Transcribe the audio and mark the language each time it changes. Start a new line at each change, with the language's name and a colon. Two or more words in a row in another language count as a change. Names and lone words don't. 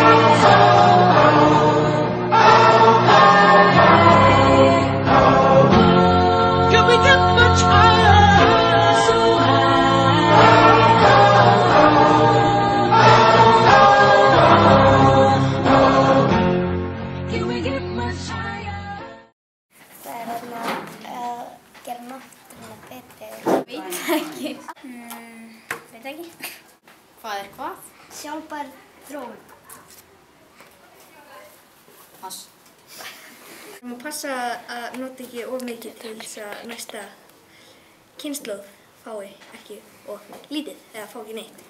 English: Can we get much higher? So high. Can we get much higher?
Icelandic: Það gera náttúrulega betri. Veit ekki. Veit ekki. Hvað er hvað? Sjálfbær þróun. Pass. Við erum að passa að nota ekki of mikið til þess að næsta kynslóð fái ekki of lítið eða fá ekki neitt.